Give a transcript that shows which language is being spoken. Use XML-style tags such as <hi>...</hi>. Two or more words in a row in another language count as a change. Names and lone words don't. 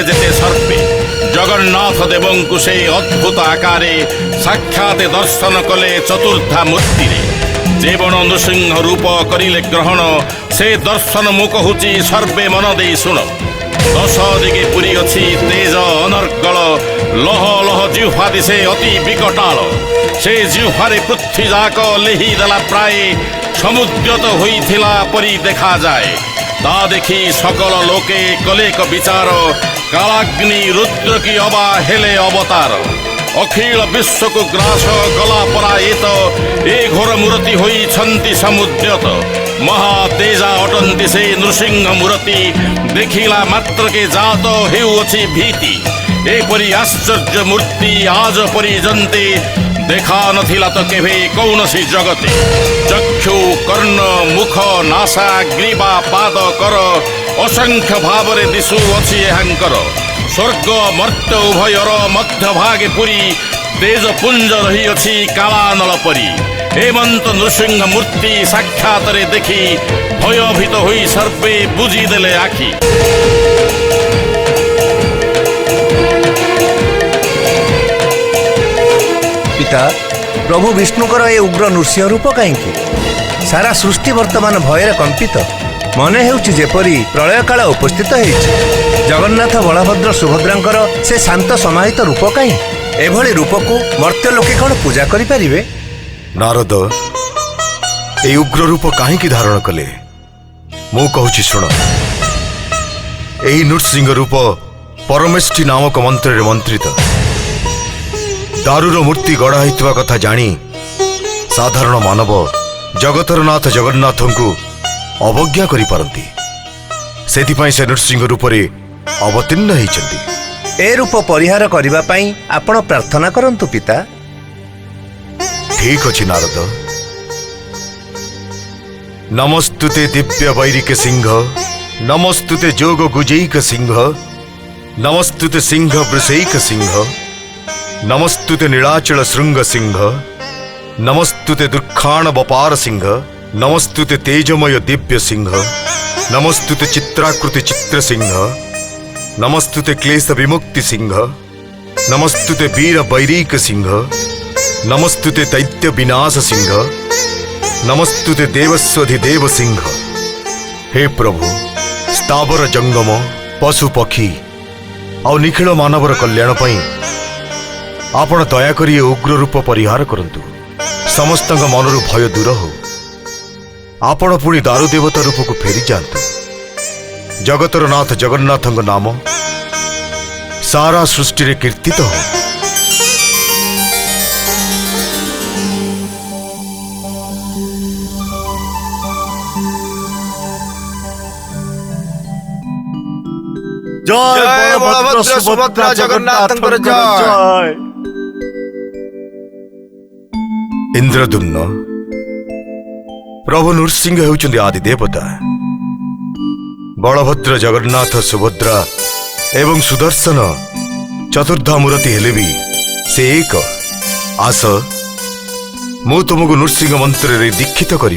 <or>ଯେତେ ସର୍ପେ ଜଗନ୍ନାଥ ଦେବଙ୍କୁ ସେ ଅଦ୍ଭୁତ ଆକାରେ ସାକ୍ଷାତ ଦର୍ଶନ କଲେ ଚତୁର୍ଧା ମୂର୍ତ୍ତି ଯେବଣ ନୃସିଂହ ରୂପ କରିଲେ ଗ୍ରହଣ ସେ ଦର୍ଶନ ମୁ କହୁଛି ସର୍ବେ ମନ ଦେ ଶୁଣ। ଦଶ ଦିଗେ ପୁରି ଅଛି ତେଜ ଅନର୍ଗଳ ଲହ ଲହ ଜିହ୍ୱା ଦିଶେ ଅତି ବିକଟାଳ ସେ ଜିହ୍ୱାରେ ପୃଥିବୀ ଯାକ ଲେହି ଦେଲା ପ୍ରାୟ ସମୁଦ୍ରତ ହୋଇଥିଲା ପରି ଦେଖା ଯାଏ। ତା ଦେଖି ସକଳ ଲୋକେ କଲେକ ବିଚାର କାଳାଗ୍ନି ରୁଦ୍ର କି ଅବା ହେଲେ ଅବତାର ଅଖିଳ ବିଶ୍ୱ କୁ ଗ୍ରାସ ଗଲା ପରାୟିତ ଏ ଘୋର ମୂର୍ତ୍ତି ହୋଇ ଛନ୍ତି ସମୁଦ୍ରତ ମହାତେଜା ଅଟନ୍ତି ସେ ନୃସିଂହ ମୂର୍ତ୍ତି ଦେଖିଲା ମାତ୍ର କେ ଜାତ ହେଉଛି ଭୀତି ଏପରି ଆଶ୍ଚର୍ଯ୍ୟ ମୂର୍ତ୍ତି ଆଜ ପର୍ଯ୍ୟନ୍ତେ ଦେଖା ନଥିଲା ତ କେବେ କୌଣସି ଜଗତେ ଚକ୍ଷୁ କର୍ଣ୍ଣ ମୁଖ ନାସା ଗ୍ରୀବା ପାଦ କର ଅସଂଖ୍ୟ ଭାବରେ ଦିଶୁ ଅଛି ଏହାଙ୍କର ସ୍ୱର୍ଗ ମର୍ତ୍ତ୍ୟ ଉଭୟର ମଧ୍ୟ ଭାଗେ ପୁରି ତେଜ ପୁଞ୍ଜ ରହି ଅଛି କାଳାନଳ ପରି ହେମନ୍ତ ନୃସିଂହ ମୂର୍ତ୍ତି ସାକ୍ଷାତ ରେ ଦେଖି ଭୟଭୀତ ହୋଇ ସର୍ବେ ବୁଜି ଦେଲେ ଆଖି। ପିତା ପ୍ରଭୁ ବିଷ୍ଣୁଙ୍କର ଏ ଉଗ୍ର ନୃସିଂହ ରୂପ କାହିଁ ସାରା ସୃଷ୍ଟି ବର୍ତ୍ତମାନ ଭୟର କମ୍ପିତ ମନେ ହେଉଛି ଯେପରି ପ୍ରଳୟ କାଳ ଉପସ୍ଥିତ ହୋଇଛି। ଜଗନ୍ନାଥ ବଳଭଦ୍ର ସୁଭଦ୍ରାଙ୍କର ସେ ଶାନ୍ତ ସମାହିତ ରୂପ କାହିଁ ଏଭଳି ରୂପ କୁ ମର୍ତ୍ତ୍ୟ ଲୋକେ କଉଣ ପୂଜା କରି ପାରିବେ? ନାରଦ ଏ ଉଗ୍ର ରୂପ କାହିଁକି ଧାରଣ କଲେ ମୁ କହୁଛି ଶୁଣ। ଏହି ନୃସିଂହ ରୂପ ପରମେଷ୍ଠି ନାମକ ମନ୍ତ୍ର ମନ୍ତ୍ରିତ ଦାରୁର ମୂର୍ତ୍ତି ଗଢ଼ା ହୋଇଥିବା କଥା ଜାଣି ସାଧାରଣ ମାନବ ଜଗତର ନାଥ ଜଗନ୍ନାଥଙ୍କୁ ଅବଜ୍ଞା କରି ପାରନ୍ତି ସେଥିପାଇଁ ସେ ନୃସିଂହ ରୂପରେ ଅବତୀର୍ଣ୍ଣ ହୋଇଛନ୍ତି। ଏ ରୂପ ପରିହାର କରିବା ପାଇଁ ଆପଣ ପ୍ରାର୍ଥନା କରନ୍ତୁ ପିତା। ଠିକ ଅଛି ନାରଦ।</or> <sa>नमस्तुते दिव्य वैरिक सिंह नमस्तुते जोग गुजैक सिंह नमस्तुते सिंह वृषैक सिंह नमस्तुते नीलाचल श्रृंग सिंह नमस्तुते दुर्खाण बपार सिंह नमस्तुते तेजमय दिव्य सिंह नमस्तुते चित्राकृति चित्र सिंह नमस्तुते क्लेश विमुक्ति सिंह नमस्तुते वीर वैरिक सिंह नमस्तुते दैत्य विनाश सिंह नमस्तुते देवस्वधिदेव सिंह।</sa> <or>ହେ ପ୍ରଭୁ ସ୍ଥାବର ଜଙ୍ଗମ ପଶୁ ପକ୍ଷୀ ଆ ନିଖିଳ ମାନବର କଲ୍ୟାଣ ପାଇଁ ଆପଣ ଦୟାକରି ଏ ଉଗ୍ର ରୂପ ପରିହାର କରନ୍ତୁ ସମସ୍ତ ମନରୁ ଭୟ ଦୂର ହୋ ଆପଣ ପୁଣି ଦାରୁ ଦେବତା ରୂପ କୁ ଫେରି ଯାଉ ଜଗତର ନାଥ ଜଗନ୍ନାଥ ନାମ ସାରା ସୃଷ୍ଟି ରେ କୀର୍ତ୍ତିତ ହୋ। ଜୟ ବଳଭଦ୍ର ସୁଭଦ୍ରା ଜଗନ୍ନାଥଙ୍କର ଜୟ। ଇନ୍ଦ୍ରଦ୍ୟୁମ୍ନ ପ୍ରଭୁ ନୃସିଂହ ହେଉଛନ୍ତି ଆଦି ଦେବତା ବଳଭଦ୍ର ଜଗନ୍ନାଥ ସୁଭଦ୍ରା ଏବଂ ସୁଦର୍ଶନ ଚତୁର୍ଧା ମୂର୍ତ୍ତି ହେଲେ ବି ସେ ଏକ ଆସ ମୁ ତୁମକୁ ନୃସିଂହ ମନ୍ତ୍ର ରେ ଦୀକ୍ଷିତ କରି</or>